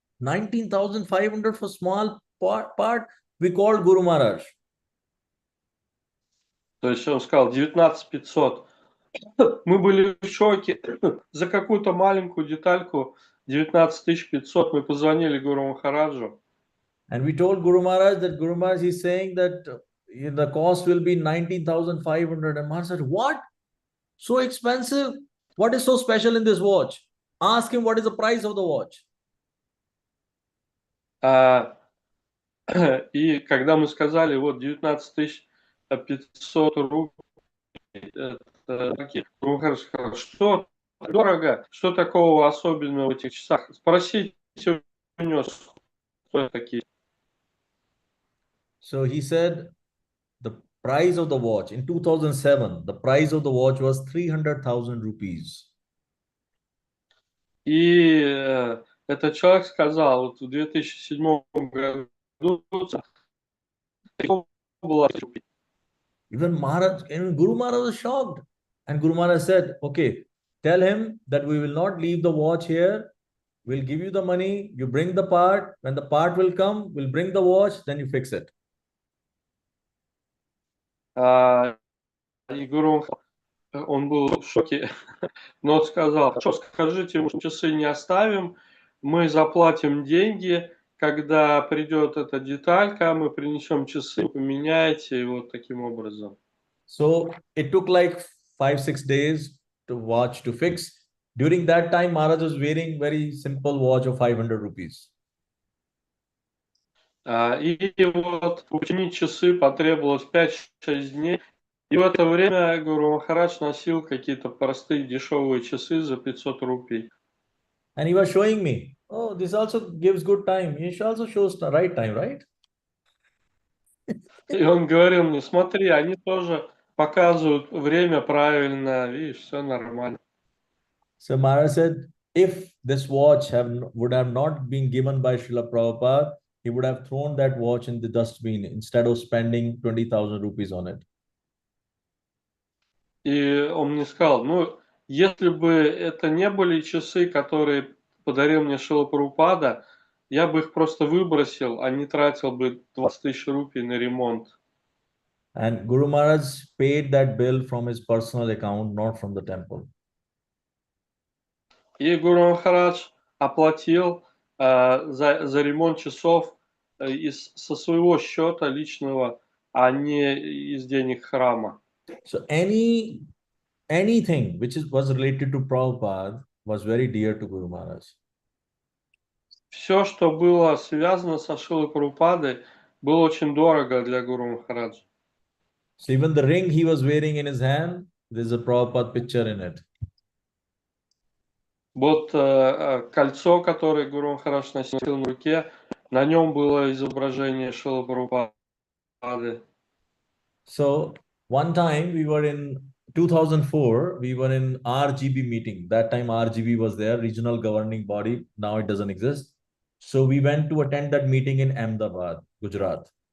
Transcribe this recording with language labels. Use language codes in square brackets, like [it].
[en] 19,500 for small part. We called Guru Maharaj. [ru] То есть он сказал 19 500. Мы были в шоке. За какую-то маленькую детальку 19 500 мы позвонили Гуру Махараджу. [en] And we told Guru Maharaj that Guru Maharaj is saying that the cost will be 19,500. And Maharaj said, what? So expensive? What is so special in this watch? Ask him what is the price of the watch. [ru] И когда мы сказали, вот 19 500 рублей, Гуру Махарадж сказал, что дорого, что такого особенного в этих часах? Спросите у него, что такие. [en] So he said the price of the watch in 2007, the price of the watch was 300,000 rupees. [ru] И этот человек сказал, вот в 2007 году была. [en] Even Maharaj, and Guru Maharaj was shocked. And Guru Maharaj said, okay, tell him that we will not leave the watch here. We'll give you the money. You bring the part. When the part will come, we'll bring the watch. Then you fix it. [ru] И Гуру, он был в шоке, но он сказал, что скажите ему, часы не оставим, мы заплатим деньги, когда придет эта деталька, мы принесем часы, поменяете, и вот таким образом. [en] So it took like 5-6 days to watch to fix. During that time, Maharaj was wearing very simple watch of 500 rupees. [ru] И вот починить часы потребовалось 5-6 дней. И в это время Гуру Махарадж носил какие-то простые дешевые часы за 500 рупий. [en] And he was showing me, oh, this also gives good time. It also shows the right time, right? [ru] И он говорил мне, смотри, они тоже показывают время правильно, видишь, все нормально. [en] So Maharaj said, if this watch would have not been given by Srila Prabhupada, he would have thrown that watch in the dustbin instead of spending 20,000 rupees on it. [ru] И он мне сказал, ну, если бы это не были часы, которые подарил мне Шрила Прабхупада, я бы их просто выбросил, а не тратил бы 20 тысяч рупий на ремонт. [en] And Guru Maharaj paid that bill from his personal account, not from the temple. [ru] И Гуру Махарадж оплатил за ремонт часов со своего счета личного, а не из денег храма. [en] So anything which was related to Prabhupada was very dear to Guru Maharaj. [ru] Все, что было связано со Шрилой Прабхупадой, было очень дорого для Гуру Махараджа. [en] So even the ring he was wearing in his hand, there's a Prabhupada picture in it. [ru] Вот кольцо, которое Гуру Махарадж носил на руке, на нем было изображение Шрилы Прабхупады. [en] So one time we were in 2004, we were in RGB meeting. That time RGB was there, regional governing body. Now it doesn't exist. So we went to attend that meeting in Ahmedabad, Gujarat.